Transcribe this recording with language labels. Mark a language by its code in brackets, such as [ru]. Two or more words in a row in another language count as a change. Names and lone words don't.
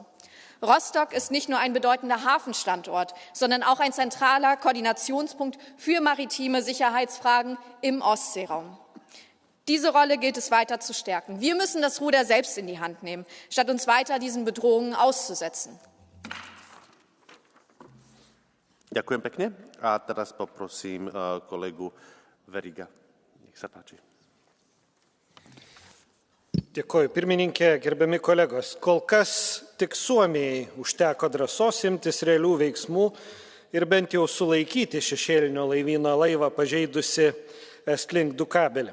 [de] Rostock ist nicht nur ein bedeutender Hafenstandort, sondern auch ein zentraler Koordinationspunkt für maritime Sicherheitsfragen im Ostseeraum. Diese Rolle gilt es weiter zu stärken. Wir müssen das Ruder selbst in die Hand nehmen, statt uns weiter diesen Bedrohungen auszusetzen. [sk] Ďakujem pekne. A teraz poprosím kolegu Veriga. Nech sa páči. [lt] Dėkoju, pirmininkė, gerbiami kolegos. Kol kas tik Suomijai užteko drąsos imtis realių veiksmų ir bent jau sulaikyti šešėlinio laivyno laivą pažeidusi Estlink 2 kabelį.